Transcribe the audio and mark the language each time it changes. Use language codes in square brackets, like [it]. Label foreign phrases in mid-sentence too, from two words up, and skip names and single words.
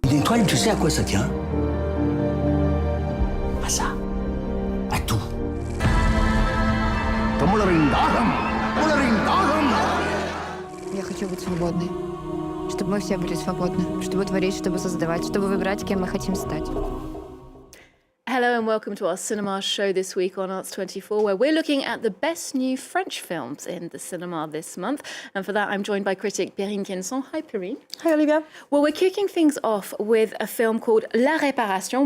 [fr] étoile, tu sais à quoi ça tient? À ça. À tout. [ru] Я хочу быть свободной. Чтобы мы все были свободны. Чтобы творить, чтобы создавать, чтобы выбирать, кем мы хотим стать. [en] Hello and welcome to our cinema show this week on Arts 24, where we're looking at the best new French films in the cinema this month. And for that, I'm joined by critic Perrine Quennesson. Hi, Perrine. Hi, Olivia. Well, we're kicking things off with a film called Réparation.